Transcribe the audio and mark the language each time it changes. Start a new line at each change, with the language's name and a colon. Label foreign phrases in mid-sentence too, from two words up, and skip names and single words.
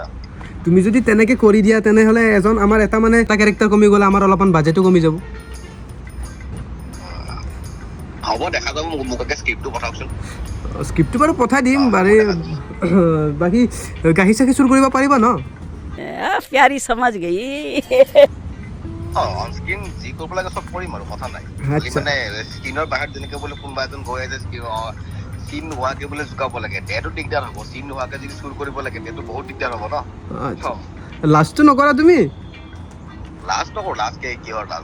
Assamese: তুমি যদি তেনেকৈ কৰি দিয়া তেনেহ'লে আমাৰ এটা কেৰেক্টাৰ কমি গ'লে আমাৰ অলপমান বাজেটো কমি যাব হ'ব দেখা যাব মোকে স্ক্ৰিপ্টটো পঠাওকচোন স্ক্ৰিপ্টটো বাৰু পঠাই দিম বাকী গাখীৰ চাখীৰ চুৰ কৰিব পাৰিবা ন
Hindi: प्यारी समझ गई
Assamese: অন স্ক্ৰীন যি কৰিব লাগে চব কৰিম আৰু কথা নাই আচ্ছা। মানে স্ক্ৰীনৰ বাহিৰত যেনেকে বোলে কোনোবা এজন গৈ আছে চিন নোহোৱাকে বোলে জোকাব লাগে তেতিয়াতো দিগদাৰ হ'ব চিন নোহোৱাকে যদি চুৰ কৰিব লাগে তেতিয়াতো বহুত দিগদাৰ হ'ব ন আচ্ছা লাষ্টটো নকৰা তুমি লাষ্ট নকৰো লাষ্ট কিহৰ লাষ্ট